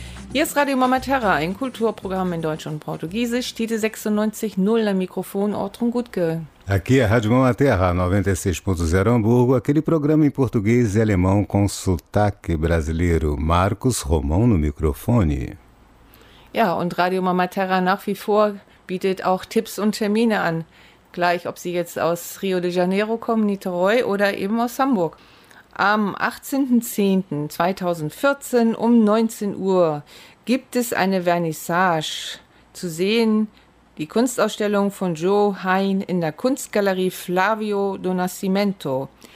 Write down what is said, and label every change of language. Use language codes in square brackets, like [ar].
[de] Hier ist Radio Mama Terra, ein Kulturprogramm in Deutsch und Portugiesisch. Tite 96.0 am Mikrofon, Ortrun Gutke. [pt] Aqui é Radio Mama Terra, 96.0 Hamburgo, aquele programa em português e alemão com sotaque brasileiro. Marcos Romão no microfone. [de] Ja, und Radio Mama Terra nach wie vor bietet auch Tipps und Termine an. Gleich, ob Sie jetzt aus Rio de Janeiro kommen, Niterói, oder eben aus Hamburg. Am 18.10.2014 um 19 Uhr gibt es eine Vernissage zu sehen, die Kunstausstellung von Joe Hein in der Kunstgalerie Flavio do Nascimento.